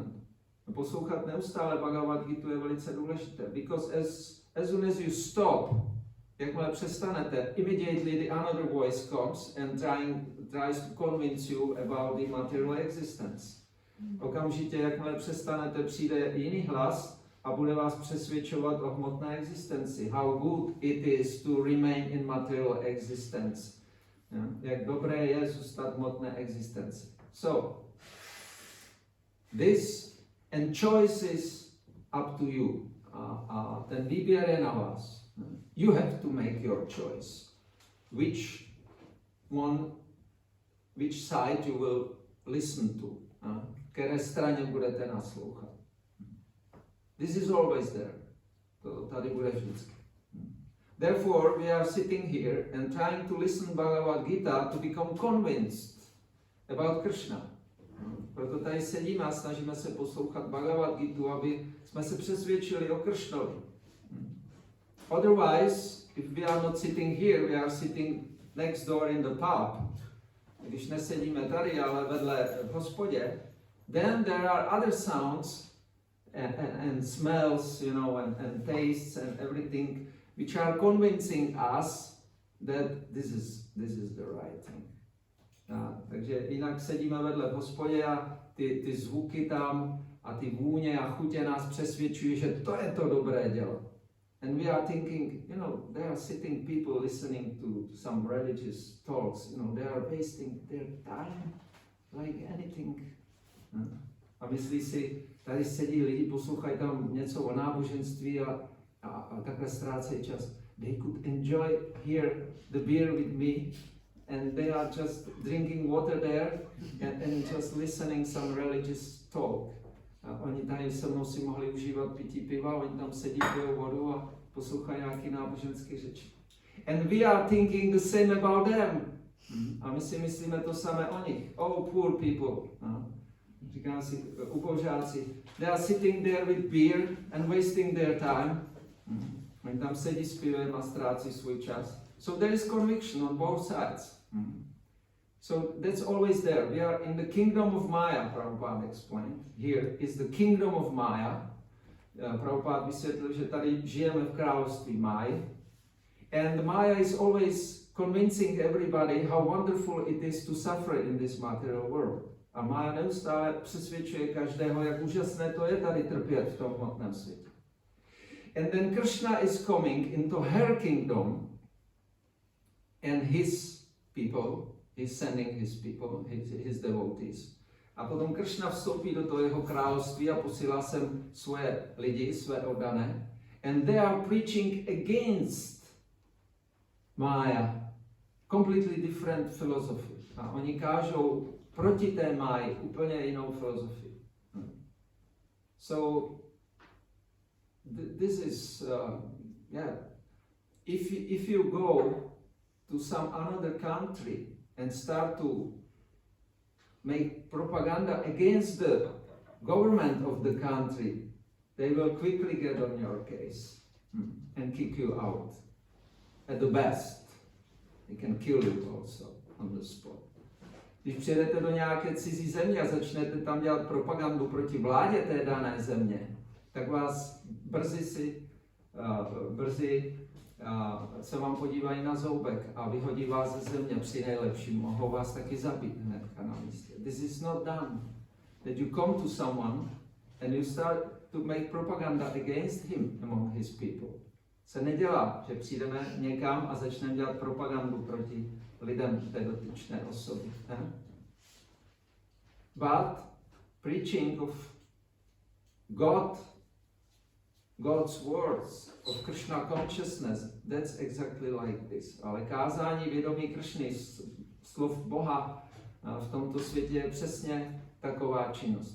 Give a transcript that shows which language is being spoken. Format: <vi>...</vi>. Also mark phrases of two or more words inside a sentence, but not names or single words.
<cs>Poslouchat neustále Bhagavad Gitu je velice důležité,</cs> <en>because as soon as you stop,</en> <cs>jakmile přestanete,</cs> <en>immediately the another voice comes and tries to convince you about the material existence.</en> <cs>Okamžitě, jakmile přestanete, přijde jiný hlas a bude vás přesvědčovat o hmotné existenci.</cs> <en>How good it is to remain in material existence.</en> <cs>Jak dobré je zůstat v hmotné existenci.</cs> <en>So, this and choice is up to you.</en> <cs>Ten výběr je na vás.</cs> <en>You have to make your choice. Which side you will listen to.</en> <cs>Které straně budete naslouchat.</cs> <en>This is always there.</en> <cs>To tady bude vždycky. Therefore, we are sitting here and trying to listen Bhagavad Gita to become convinced about Krishna. Proto tady sedíme a snažíme se poslouchat Bhagavad Gitu, aby jsme se přesvědčili o Krishnovi.</cs> <en>Otherwise, if we are not sitting here, we are sitting next door in the pub.</en> <cs>Když nesedíme tady, ale vedle v hospodě,</cs> <en>then there are other sounds and smells, you know, and tastes and everything which are convincing us that this is the right thing.</en> <cs>Takže jinak sedíme vedle v hospodě a ty zvuky tam a ty vůně a chutě nás přesvědčují, že to je to dobré dělat.</cs> <en>And we are thinking, you know, there are sitting people listening to some religious talks, you know, they are wasting their time like anything.</en> <cs>A myslí si, tady sedí lidi, poslouchají tam něco o náboženství a takhle ztrácejí čas.</cs> <en>They could enjoy here the beer with me and they are just drinking water there and just listening some religious talk.</en> <cs>A oni tady se mnou si mohli užívat pití piva, oni tam sedí, pijou vodu a poslouchají nějaký náboženské řeči.</cs> <en>And we are thinking the same about them.</en> <cs>A my si myslíme to samé o nich.</cs> <en>Oh, poor people.</en> <cs>Říkám si, ubožáci.</cs> <en>They are sitting there with beer and wasting their time.</en> <cs>Oni tam sedí s pivem a ztrácí svůj čas.</cs> <en>So there is conviction on both sides. So that's always there. We are in the kingdom of Maya, Prabhupada explained. Here is the kingdom of Maya.</en> <cs>Prabhupada vysvětlil, že tady žijeme v království Maya.</cs> <en>And Maya is always convincing everybody how wonderful it is to suffer in this material world.</en> <cs>A Maya neustále přesvědčuje každého, jak úžasné to je tady trpět v tom hmotném světě.</cs> <en>And then Krishna is coming into her kingdom and his people, he's sending his people, his devotees.</en> <cs>A potom Krishna vstoupí do toho jeho království a posílá sem svoje lidi, své oddané.</cs> <en>And they are preaching against Maya, completely different philosophy.</en> <cs>A oni kážou proti té Máji úplně jinou filozofii.</cs> <en>So this is, if you go to some another country and start to make propaganda against the government of the country, they will quickly get on your case and kick you out. At the best, they can kill you also on the spot.</en> <cs>Když přijedete do nějaké cizí země a začnete tam dělat propagandu proti vládě té dané země, tak vás brzy se vám podívají na zoubek a vyhodí vás ze země při nejlepším. Mohou vás taky zabít hnedka na místě.</cs> <en>This is not done. That you come to someone and you start to make propaganda against him among his people.</en> <cs>Se nedělá, že přijdeme někam a začneme dělat propagandu proti lidem té dotyčné osoby.</cs> <en>But preaching of God's words, of Krishna consciousness, that's exactly like this.</en> <cs>Ale kázání vědomí Kršny, slov Boha v tomto světě je přesně taková činnost.</cs>